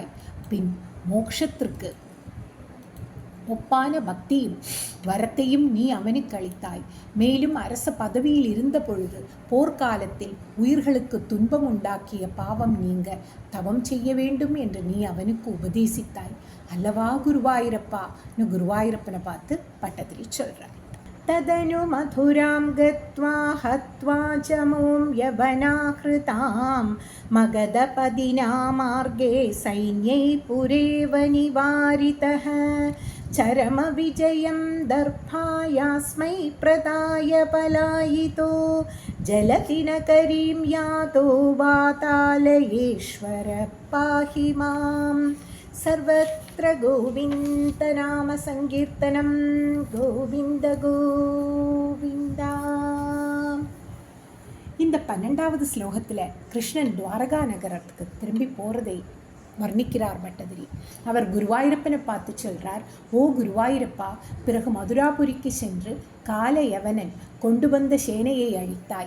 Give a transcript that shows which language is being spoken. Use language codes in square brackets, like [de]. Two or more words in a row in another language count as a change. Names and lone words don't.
[ta] பின் மோட்சத்திற்கு ஒப்பான பக்தியும் வரத்தையும் நீ அவனுக்கு அளித்தாய். மேலும் அரச பதவியில் இருந்த பொழுது போர்க்காலத்தில் உயிர்களுக்கு துன்பம் உண்டாக்கிய பாவம் நீங்க தவம் செய்ய வேண்டும் என்று நீ அவனுக்கு உபதேசித்தாய் அல்லவா குருவாயூரப்பா? குருவாயூரப்பனை பார்த்து பட்டதிரி சொல்றார். [sa] तदनु मथुरां गत्वा हत्वा च मों यवनाहृतां मगधपदिना मार्गे सैन्यै पुरेव निवारितः चरमविजयं दर्भायास्मै प्रदाय पलायितो जलतिनकरीं यातो वातालयेश्वर पाहि माम्. सर्वत्र गोविन्दनाम सङ्कीर्तनं गोविन्द गोविन्दा. [ta] இந்த 12வது ஸ்லோகத்தில் கிருஷ்ணன் துவாரகா நகரத்துக்கு திரும்பி போகிறதை வர்ணிக்கிறார் பட்டதிரி. அவர் குருவாயூரப்பனை பார்த்து சொல்கிறார், ஓ குருவாயூரப்பா, பிறகு மதுராபுரிக்கு சென்று காலயவனன் கொண்டு வந்த சேனையை அழித்தாய்.